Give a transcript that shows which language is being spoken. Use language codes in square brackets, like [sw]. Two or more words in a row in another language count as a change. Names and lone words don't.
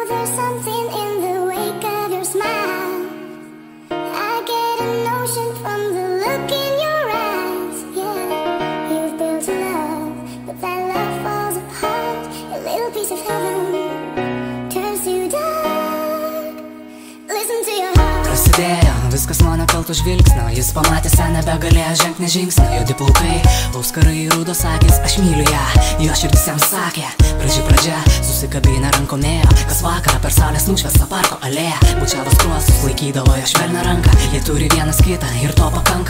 [en] something in the wake of your smile. I get a notion from the look in your eyes. Yeah, you've built a love, but that love falls apart. A little piece of heaven turns to dark. Listen to your heart. [lt] Prasidėjo viskas nuo nekalto žvilgsnio. Jis pamatė seną, begalėjo žengti žingsnio. Juodi plaukai, auskarai, rudos akys. Aš myliu ją, jo širdis jam sakė. Pradžia, susikabinę rankomėjo. Kas vakarą per saulės nušviestą parko alėją. Bučiavo skruostus, laikydavo jo švelnią ranką. Jie turi vienas kitą ir to pakanka.